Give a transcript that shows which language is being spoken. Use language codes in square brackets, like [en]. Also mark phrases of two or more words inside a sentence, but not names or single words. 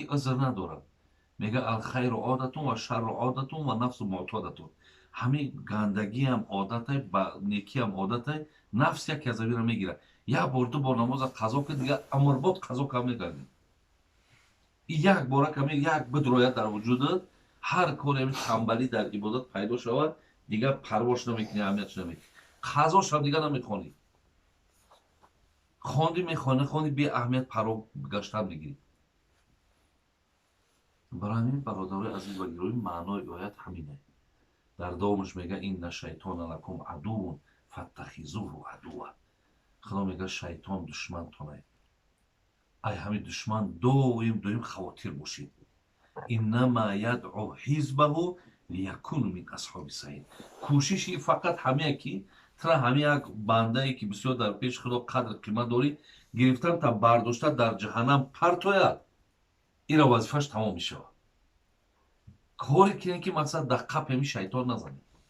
[tg] азр надорад мега [ar] الخير عادة والشر عادة والنفس معتادة [tg] ҳамин гандагиам одатае ба некиам одатае нафс яке аз авира мегирад як бор ду бор намоза қазо кад дига амрбод қазо кам мегардӣ як бора каме як бидрояд дар вуҷудат ҳар коре тамбалӣ дар ибодат пайдо шавад дига парвош намекунӣ аҳамиятш намекунӣ қазошам дига намехонӣ хонди мехонӣ хонди беаҳамият паро гаштан мегирӣ барои ҳамин бародарои азиз ва гиромӣ маънои оят ҳамин аст дар давомаш мега [ar] إن الشيطان لكم عدو فاتخذوه عدوا [tg] худо мега шайтон душмантонае ай ҳамин душман доим хавотир бошед [ar] إنما يدعو حزبه ليكونوا من أصحاب السعير [tg] кӯшиши фақат ҳамия ки тра ҳамин як бандае ки бисёр дар пеши худо қадр қимат дорӣ гирифтан та бардошта дар ҷаҳаннам партояд ира вазифаш тамом мешавад коре кунем ки мақсад даққа ҳамин шайтон назанем